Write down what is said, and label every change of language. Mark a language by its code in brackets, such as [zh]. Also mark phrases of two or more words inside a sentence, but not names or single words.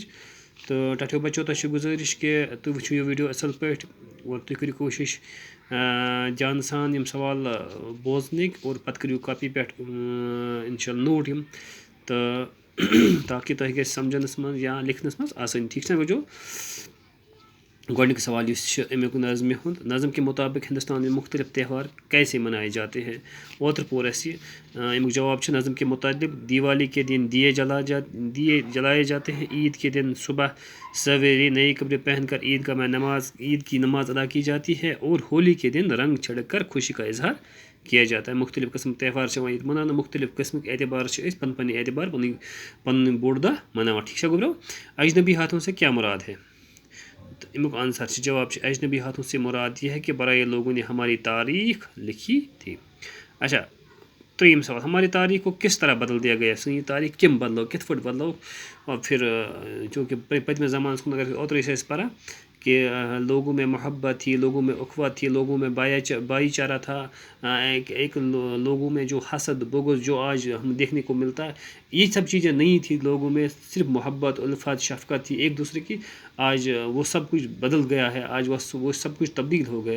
[ks] تہٕ ٹَٹھیو بَچو تۄہہِ چھُ گُزٲرِش کہِ تُہۍ وٕچھِو یہِ ویٖڈیو اَصٕل پٲٹھۍ اور تُہۍ کٔرِو کوٗشِش جانہٕ سان یِم سوال بوزنٕکۍ اور پَتہٕ کٔرِو کاپی پٮ۪ٹھ اِنشاء اللہ نوٹ یِم تہٕ تاکہِ تۄہہِ گژھِ سَمجھنَس منٛز یا لیکھنَس منٛز آسٲنی. ٹھیٖک چھُنہ بَچو؟ گۄڈنیُک سوال یُس چھُ اَمیُک نظمہِ ہُنٛد. [ur] نظم کے مطابق ہندوستان میں مختلف تہوار کیسے منائے جاتے ہیں؟ [ks] اوترٕ پوٚر اَسہِ یہِ. اَمیُک جواب چھُ [ur] نظم کے متعلق دیوالی کے دن دیے جلائے جاتے ہیں. عید کے دن صبح سویرے نئے کپڑے پہن کر عید کی نماز ادا کی جاتی ہے اور ہولی کے دن رنگ چھڑک کر خوشی کا اظہار کیا جاتا ہے. [ks] مختلف قٕسم تہوار چھِ یِوان ییٚتہِ مَناونہٕ. مختلف قٕسمٕکۍ اعتبار چھِ أسۍ پَنُن اعتبار پَنُن بوٚڑ دۄہ مَناوان. ٹھیٖک چھا گوٚبرو؟ [ur] اجنبی ہاتھوں سے کیا مراد ہے؟ [ks] تو امیُک آنسر چھِ جواب چھِ [ur] اجنبی ہاتھوں سے مراد یہ ہے کہ برائے لوگوں نے ہماری تاریخ لکھی تھی. [ks] اچھا ترٛیٚیِم سوال. [ur] ہماری تاریخ کو کس طرح بدل دیا گیا؟ [ks] سٲنۍ تاریخ کٔمۍ بدلو؟ کِتھ پٲٹھۍ بدلو؟ پھر چوٗنٛکہِ پٔتمِس زمانَس کُن اگر اوترٕ ٲسۍ أسۍ پَران [ur] کہ لوگوں میں محبت تھی, لوگوں میں اخوت تھی, لوگوں میں بھائی چارہ تھا, ایک لوگوں میں جو حسد بغض جو آج ہم دیکھنے کو ملتا ہے یہ سب چیزیں نہیں تھی. لوگوں میں صرف محبت الفت شفقت تھی ایک دوسرے کی. آج وہ سب کچھ بدل گیا ہے. آج وہ سب کچھ تبدیل ہو گیا.